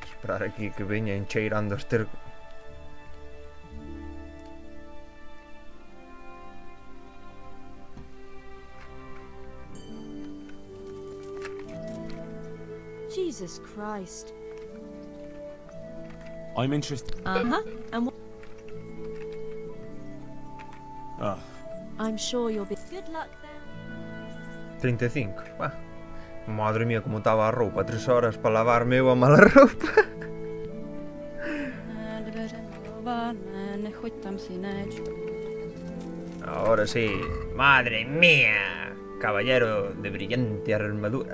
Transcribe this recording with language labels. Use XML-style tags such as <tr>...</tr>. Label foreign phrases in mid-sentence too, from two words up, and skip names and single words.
<gl>esperar aquí que veñan cheirando a esterco.</gl> <en>Jesus Christ. I'm interested. And Ah. I'm sure you'll be. Good luck then. 35. Bah.</en> <es>Madre mía,</es> <gl>como estaba a roupa. 3 horas para lavarme eu a mala roupa.</gl> <es>Ahora sí. Madre mía. Caballero de brillante armadura.</es>